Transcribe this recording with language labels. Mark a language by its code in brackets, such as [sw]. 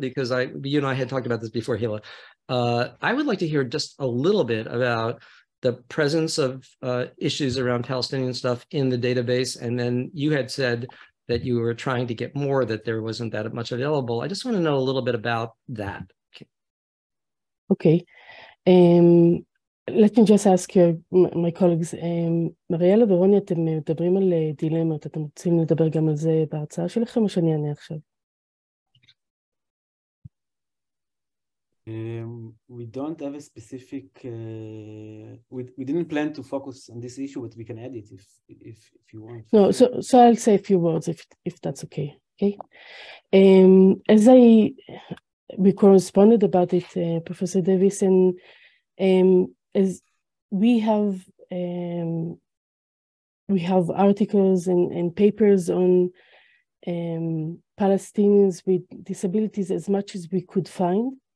[en] Because you and I had talked about this before, Hila. I would like to hear just a little bit about the presence of issues around Palestinian stuff in the database. And then you had said that you were trying to get more, that there wasn't that much available. I just want to know a little bit about that. Okay. Let me just ask my colleagues. [he] מריאלה ורוני, אתם מדברים על דילמות. אתם רוצים לדבר גם על זה בהרצאה שלכם, או שאני אענה עכשיו? [en] We don't have a specific, we didn't plan to focus on this issue, but we can add it if you want. No, so I'll say a few words if that's okay. Okay. As we corresponded about it, Professor Davis, and as we have articles and papers on Palestinians with disabilities as much as we could find.